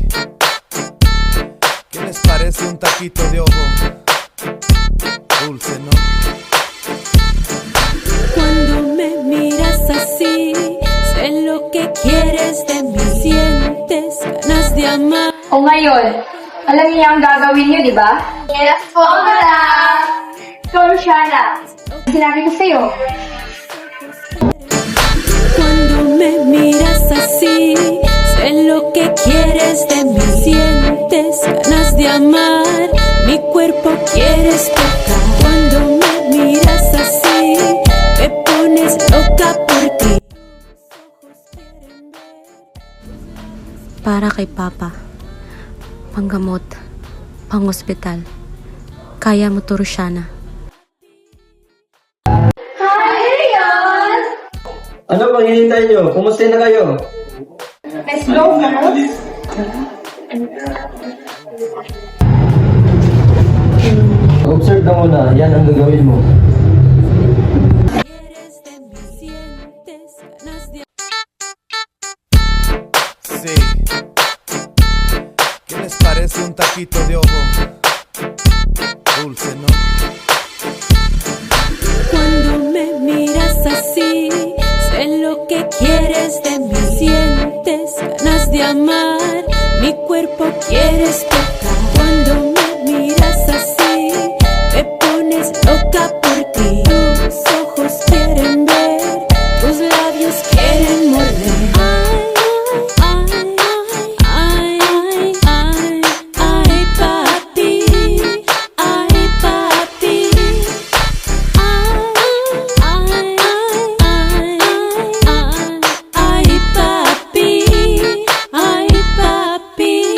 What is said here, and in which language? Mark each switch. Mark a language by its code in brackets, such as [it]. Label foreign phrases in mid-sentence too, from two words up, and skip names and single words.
[es] ¿Qué les parece un taquito de ojo? Dulce, ¿no? Cuando me miras así, sé lo que quieres de mí. Sientes ganas de amar. [tl] O ngayon, alam niyo ang gagawin niyo, di ba? Yes po, madam! So, Shana, sinabi ko sa'yo. [es] Cuando me miras así, sé lo que quieres de mí. Sientes ganas de amar, mi cuerpo quieres tocar. Cuando me miras así, me pones loca por ti. [tl] Para kay Papa, panggamot, pang-ospital, kaya mo to, Roshana. Ano bang hinihintay nyo? Kumusta na kayo? [en] Let's go, girls! [tl] Observe ka muna. Yan ang gagawin mo. [es] Sí. ¿Qué les parece un taquito de ojo? Dulce, ¿no? Cuando me miras así, sé lo que quieres de mí. Sientes ganas de amar, mi cuerpo quieres tocar. Cuando me miras así, me pones loca por ti. Tus ojos quieren ver, tus labios quieren morder. Ay, ay, ay, ay, ay, papi, ay, papi. Ay, papi, ay, papi.